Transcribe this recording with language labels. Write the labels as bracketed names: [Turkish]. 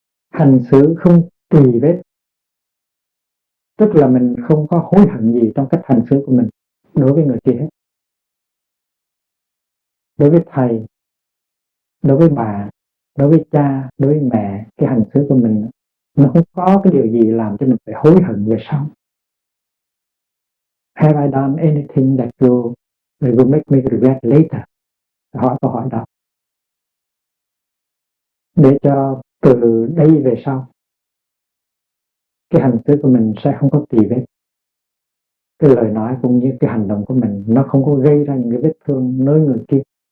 [Vietnamese] Hành xử không tì vết, tức là mình không có hối hận gì trong cách hành xử của mình đối với người kia hết. Đối với thầy, đối với bà, đối với cha, đối với mẹ, cái hành xử của mình nó không có cái điều gì làm cho mình phải hối hận về sau. [English] Have I done anything that will make me regret later? [Vietnamese] Hỏi câu hỏi đó để cho từ đây về sau cái hành xử của mình sẽ không có tì vết. Cái lời nói cũng như cái hành động của mình nó không có gây ra những cái vết thương nơi người kia.